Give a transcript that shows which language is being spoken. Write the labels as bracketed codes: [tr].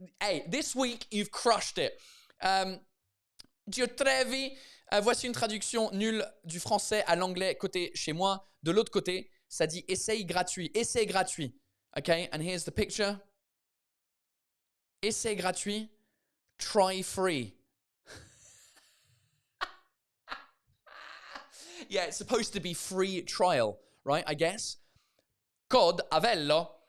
[en] Hey, this week, you've crushed it. Diotrevi. [fr] Voici une traduction nulle du français à l'anglais côté chez moi. De l'autre côté, ça dit essai gratuit. Essai gratuit. [en] Okay, and here's the picture. Essai gratuit. Try free. Yeah, it's supposed to be free trial, right? I guess. Cod Avello.